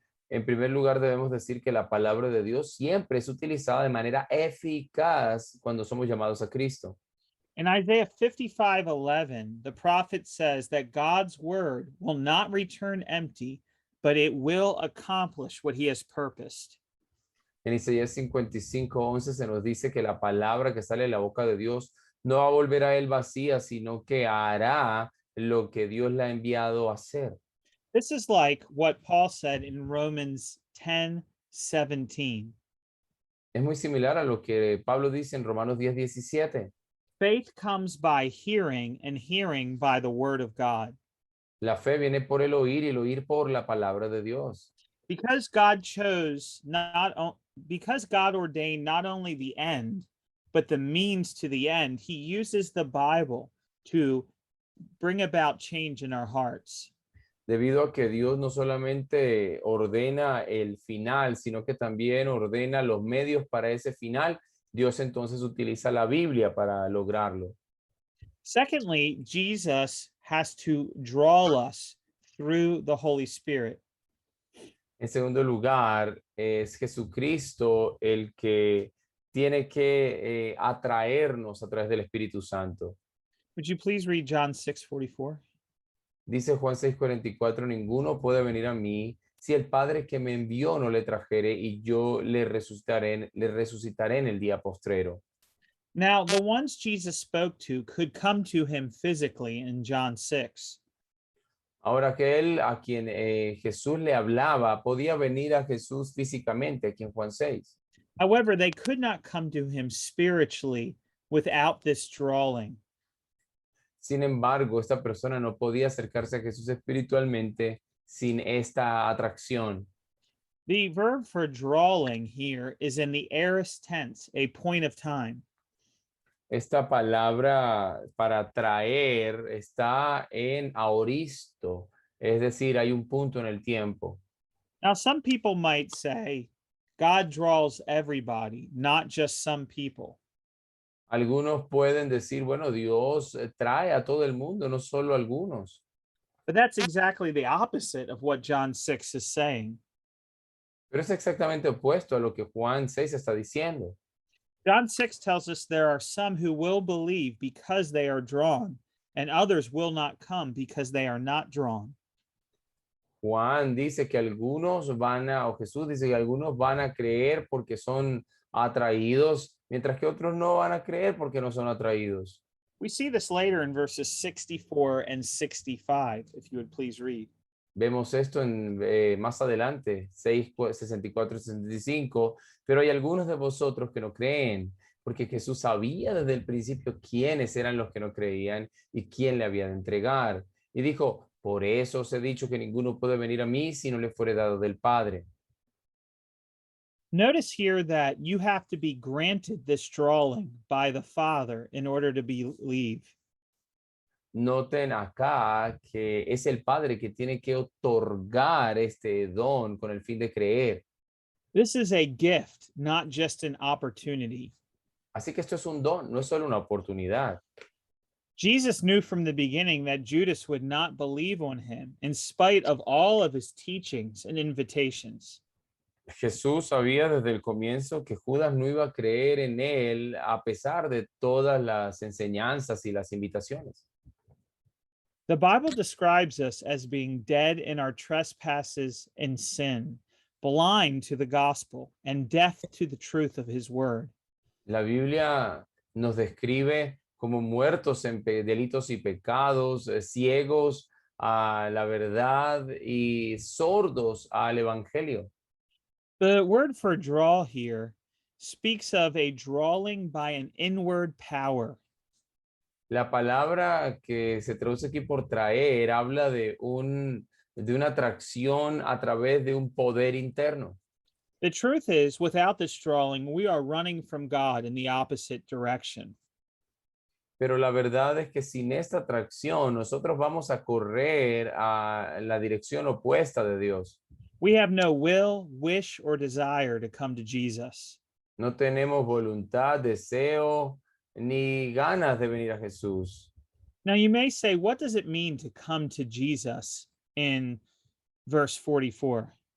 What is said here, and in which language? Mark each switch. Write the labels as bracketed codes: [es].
[es] En primer lugar, debemos decir que la palabra de Dios siempre es utilizada de manera eficaz cuando somos llamados a Cristo. [en] In Isaiah 55:11, the prophet says that God's word will not return empty, but it will accomplish what he has purposed. [es] En Isaías 55:11 se nos dice que la palabra que sale de la boca de Dios no va a volver a él vacía, sino que hará lo que Dios la ha enviado a hacer. [en] This is like what Paul said in Romans 10:17. [es] Es muy similar a lo que Pablo dice en Romanos 10:17. [en] Faith comes by hearing, and hearing by the word of God. [es] La fe viene por el oír y el oír por la palabra de Dios. [en] Because God chose because God ordained not only the end, but the means to the end, he uses the Bible to bring about change in our hearts. [es] Debido a que Dios no solamente ordena el final, sino que también ordena los medios para ese final, Dios entonces utiliza la Biblia para lograrlo. [en] Secondly, Jesus has to draw us through the Holy Spirit. [es] En segundo lugar, es Jesucristo el que tiene que atraernos a través del Espíritu Santo. [en] Would you please read John 6:44? [es] Dice Juan 6:44, ninguno puede venir a mí si el Padre que me envió no le trajere, y yo le resucitaré en el día postrero. [en] Now, the ones Jesus spoke to could come to him physically in John 6. [es] Ahora que él, a quien Jesús le hablaba, podía venir a Jesús físicamente, aquí en Juan 6. [en] However, they could not come to him spiritually without this drawing. [es] Sin embargo, esta persona no podía acercarse a Jesús espiritualmente sin esta atracción. [en] The verb for drawing here is in the aorist tense, a point of time. [es] Esta palabra para traer está en aoristo, es decir, hay un punto en el tiempo. [en] Now, some people might say, God draws everybody, not just some people. [es] Algunos pueden decir, bueno, Dios trae a todo el mundo, no solo a algunos. [en] But that's exactly the opposite of what John 6 is saying. [es] Pero es exactamente opuesto a lo que Juan 6 está diciendo. [en] John 6 tells us there are some who will believe because they are drawn, and others will not come because they are not drawn. [es] Juan dice que algunos o Jesús dice que algunos van a creer porque son atraídos, mientras que otros no van a creer porque no son atraídos. [en] We see this later in verses 64 and 65, if you would please read. [es] Vemos esto más adelante, 64 y 65, pero hay algunos de vosotros que no creen, porque Jesús sabía desde el principio quiénes eran los que no creían y quién le había de entregar. Y dijo, por eso os he dicho que ninguno puede venir a mí si no le fuere dado del Padre. [en] Notice here that you have to be granted this drawing by the Father in order to believe. [es] Noten acá que es el Padre que tiene que otorgar este don con el fin de creer. [en] This is a gift, not just an opportunity. [es] Así que esto es un don, no es solo una oportunidad. [en] Jesus knew from the beginning that Judas would not believe on him in spite of all of his teachings and invitations. [es] Jesús sabía desde el comienzo que Judas no iba a creer en él a pesar de todas las enseñanzas y las invitaciones. [en] The Bible describes us as being dead in our trespasses and sin, blind to the gospel, and deaf to the truth of his word. [es] La Biblia nos describe como muertos en delitos y pecados, ciegos a la verdad y sordos al evangelio. [en] The word for draw here speaks of a drawing by an inward power. [es] La palabra que se traduce aquí por traer habla de una atracción a través de un poder interno. [en] The truth is, without this drawing, we are running from God in the opposite direction. [es] Pero la verdad es que sin esta atracción nosotros vamos a correr a la dirección opuesta de Dios. [en] We have no will, wish, or desire to come to Jesus. [es] No tenemos voluntad, deseo, ni ganas de venir a Jesús. [en] Now, you may say, what does it mean to come to Jesus in verse 44?